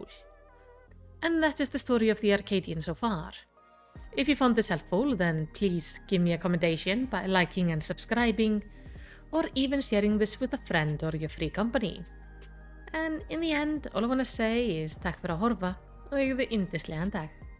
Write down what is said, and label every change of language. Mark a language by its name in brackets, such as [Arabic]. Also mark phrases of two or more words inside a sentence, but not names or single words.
[English] And that is the story of the Arcadion so far. If you found this helpful, then please give me a commendation by liking and subscribing, or even sharing this with a friend or your free company. And in the end, all I want to say is [Icelandic] takk fyrir að horfa og eigðu yndislegan dag.